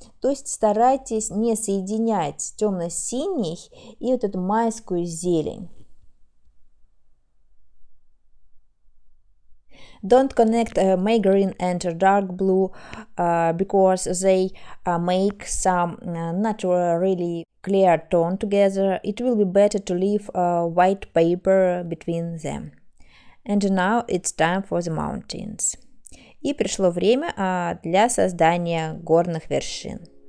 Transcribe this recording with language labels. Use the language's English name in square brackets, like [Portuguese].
[Russian] То есть старайтесь не соединять темно-синий и вот эту майскую зелень. [English] Don't connect May green and dark blue because they make some not really clear tone together. It will be better to leave white paper between them. And now it's time for the mountains. [Russian] И пришло время для создания горных вершин.